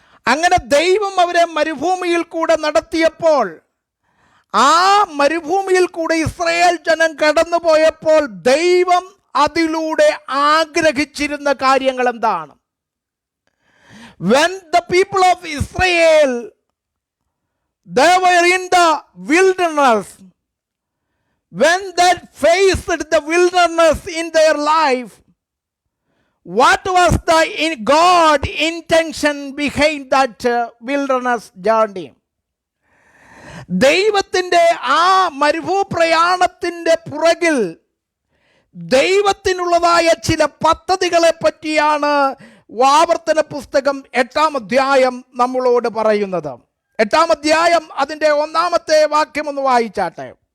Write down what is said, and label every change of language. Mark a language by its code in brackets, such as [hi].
[ml] അങ്ങനെ ദൈവം അവരെ മരുഭൂമിയിൽ കൂടെ നടത്തിയപ്പോൾ ആ മരുഭൂമിയിൽ കൂടെ ഇസ്രയേൽ ജനം കടന്നു പോയപ്പോൾ ദൈവം അതിലൂടെ ആഗ്രഹിച്ചിരുന്ന കാര്യങ്ങൾ എന്താണ്? [en] When the people of Israel, they were in the wilderness, when they faced the wilderness in their life, what was the God intention behind that wilderness journey? [ml] ദൈവത്തിൻ്റെ ആ മരുഭൂപ്രയാണത്തിൻ്റെ പുറകിൽ ദൈവത്തിനുള്ളതായ ചില പദ്ധതികളെ പറ്റിയാണ് ആവർത്തന പുസ്തകം 8-ാം അധ്യായം നമ്മളോട് പറയുന്നത്. 8-ാം അധ്യായം അതിൻ്റെ 1-ാമത്തെ വാക്യം ഒന്ന് വായിച്ചാട്ടെ.